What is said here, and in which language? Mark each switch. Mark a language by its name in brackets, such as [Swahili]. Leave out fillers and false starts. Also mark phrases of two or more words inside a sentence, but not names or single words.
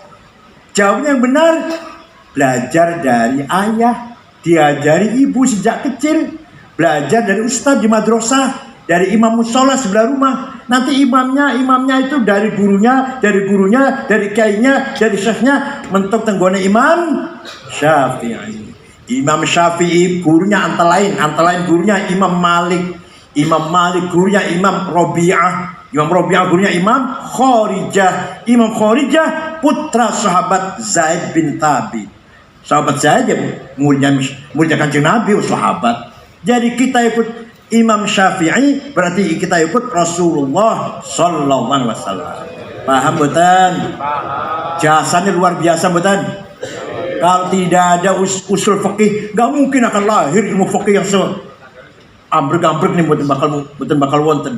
[Indonesian] Jawabnya yang benar, belajar dari ayah, diajari ibu sejak kecil, belajar dari ustadz di madrasah, dari imam musola sebelah rumah. Nanti imamnya itu dari gurunya, dari kiainya, dari syekhnya, [Javanese] mentok tenggone Imam Syafi'i. [Indonesian] Imam Syafi'i gurunya antara lain gurunya Imam Malik. Imam Malik gurunya Imam Robi'ah. Imam Robi'ah gurunya Imam Khorijah. Imam Khorijah putra sahabat Zaid bin Thabit. Sahabat Zaid ya muridnya Kanjeng Nabi, sahabat. Jadi kita ikut Imam Syafi'i, berarti kita ikut Rasulullah [Arabic] صلى الله عليه وسلم. [Indonesian] Paham betul? Jasanya luar biasa betul. Kalau tidak ada usul fikih, nggak mungkin akan lahir ilmu fikih yang ambrek-ambrek nih, betul [Javanese] bakal wonten.